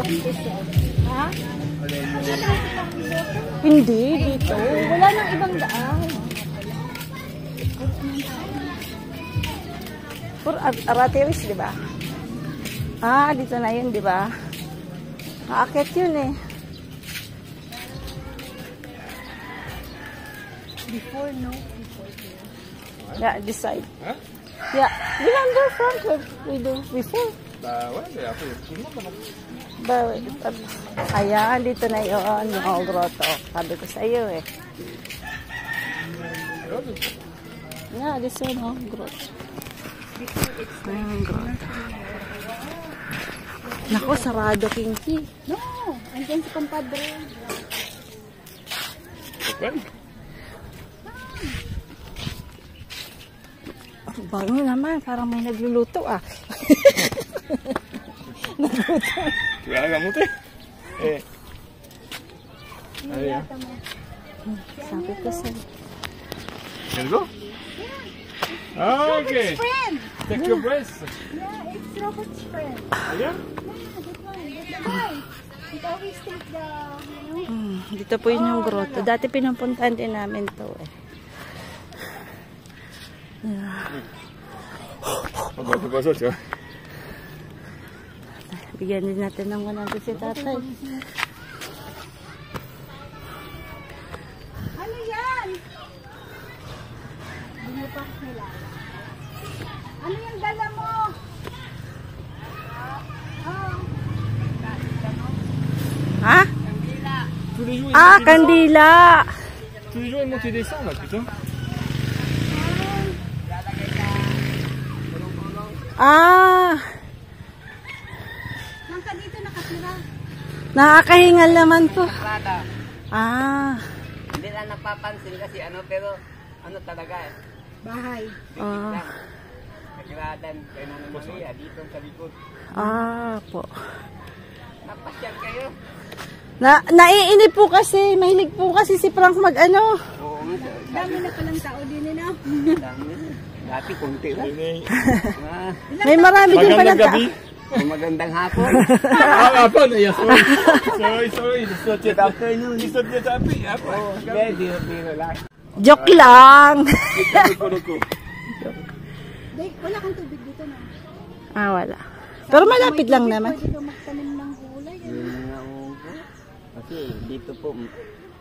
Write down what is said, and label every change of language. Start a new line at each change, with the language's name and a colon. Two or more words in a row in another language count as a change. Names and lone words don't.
Filipino: Ha? Hindi, dito. Wala nang ibang daan. For Arateris, di ba? Dito na yun, di ba? Maakit yun eh.
English: Before, no? Yeah, this side. Hein? Yeah. Remember front where we do before?
French: Bah ouais, mais après, tout le monde là-bas.
Filipino: Ayan, dito na yun, yung grotto. Sabi ko sa iyo eh.
English: Yeah, this one, grotto.
Filipino: Ayan, grotto. Naku, sarado, Kinky. No! Andyan si compadre.
French: Pourquoi?
Filipino: Bango naman, parang may nagluluto ah.
French: Tu vas la monter? Eh. Allez, hein.
Filipino: Sabi ko sa...
English: Let's go? Ah, ok. Friend! Take your breath. Yeah, it's Robert's friend. Ah, yeah? Yeah, that one. That guy. He always take the, you know.
Filipino: Dito po yun yung grotto. Dati pinupuntahan din namin to eh.
French: On va faire pas ça, tu vois.
Filipino: Bigyan din natin ng 100 si tatay. Ano yan? Hindi mo pa kilala. Ano yung dala mo? Ha?
French: Tous les jours,
Filipino: Kandila!
French: tous les jours, ils montent et descendent, là, putain.
Filipino: Nang ka dito nakatira. Nakakahingal naman to. Hindi lang napapansin kasi pero talaga eh. Bahay. Nakiradan kayo ng Maria dito sa likod. Po. Napasyal kayo. Naiinip po kasi, mahilig po kasi si Frank mag-ano. Oo, Dami na palang tao din eh, no? dami. Dati kunti lang. May marami din pala Magandang gabi. Magandang hapon. Hapon,
English: yeah, sorry. It's not yet afternoon. It's not yet hapon.
Filipino: Hindi, biro lang. Joke lang. Dave, wala kang tubig dito na. Wala. Pero malapit lang naman. Pwede ka magtanim ng gulay. Kasi dito po,